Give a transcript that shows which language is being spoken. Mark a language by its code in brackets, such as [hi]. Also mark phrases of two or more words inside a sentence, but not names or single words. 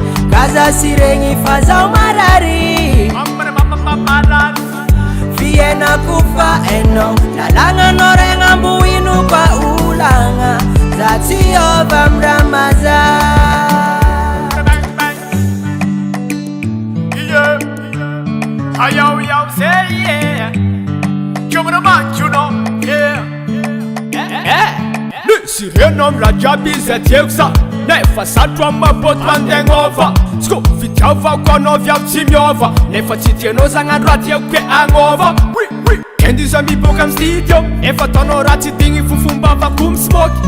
[mg] Ka za sy regny fa zaho marary. Fiainako fa hainao, lalàgnanao regny ambohinoko olagna. Za tsy hiova amin'ny raha mahaza. Iye. Ayao, yao, say yeah. [en] Kiomana man, you know, yeah. Eh, eh. [mg] Nisy reno amin'ny raha jiaby izay tiako za. Nefa zatra amin'ny maboto antegna ova. Tsy ko fitiavako anao viavy tsy miova. Nefa tsy tianao zagnandro raha tiako ke agnova. [fr] Oui, oui. [mg] Kendo iza miboaka amin'ny studio. Efa ataonao raha tsy digny fofomba avako mismoky.